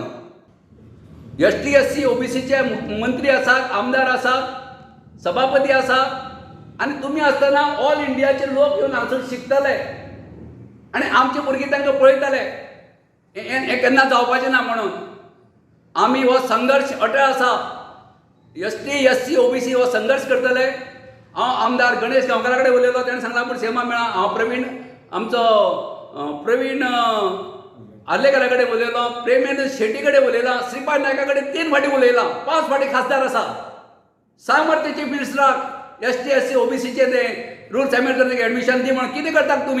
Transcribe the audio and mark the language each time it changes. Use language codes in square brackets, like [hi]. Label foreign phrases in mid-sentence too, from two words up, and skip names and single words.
[kok] ST, SC, OBCचे मंत्री आसात, आमदार आसात, सभापती आसात आनी तुमी आसतना ऑल इंडियाचे लोक येवन हांगासर शिकतले आनी आमची भुरगीं तांकां पळयतले. हें केन्ना जावपाचें ना म्हणून आमी हो संघर्श अटळ आसा. ST, SC, OBC हो संघर्ष करतले. हांव आमदार गणेश गांवकारा कडेन उलयलो. ताणें सांगलां पूण सेमा मेळा. हांव प्रवीण आर्लेकारा कडेन उलयलो, प्रेमेंद्र शेट्टी कडेन उलयलां, श्रीपाद नायका कडेन 3 फावटी उलयलां. 5 फावटी खासदार आसा. सांग मरे चीफ मिनिस्टराक ST, SC, OBCचे ते [en] rules amend [kok] करपाक एडमिशन दी म्हणून कितें करतात तुमी?